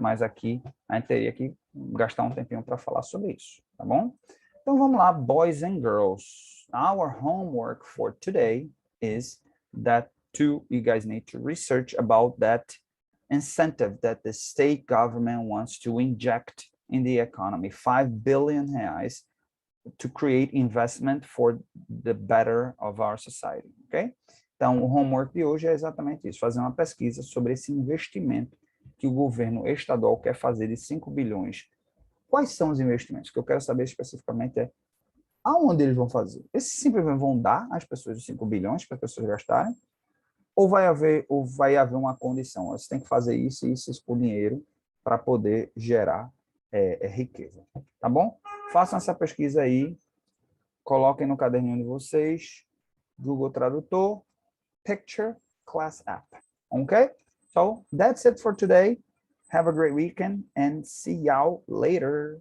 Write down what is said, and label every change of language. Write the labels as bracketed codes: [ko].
[pt] Mas aqui a gente teria que gastar um tempinho para falar sobre isso, tá bom? Então vamos lá, [en] boys and girls. Our homework for today is that you guys need to research about that incentive that the state government wants to inject in the economy, 5 billion reais, to create investment for the better of our society, ok? [pt] Então, o homework de hoje é exatamente isso, fazer uma pesquisa sobre esse investimento que o governo estadual quer fazer de 5 bilhões. Quais são os investimentos? O que eu quero saber especificamente é aonde eles vão fazer? Eles simplesmente vão dar às pessoas os 5 bilhões para as pessoas gastarem? Ou vai haver uma condição? Você tem que fazer isso e isso com dinheiro para poder gerar riqueza. Tá bom? Façam essa pesquisa aí, coloquem no caderninho de vocês, Google Tradutor, Picture Class App. [en] Okay? So that's it for today. Have a great weekend and see y'all later.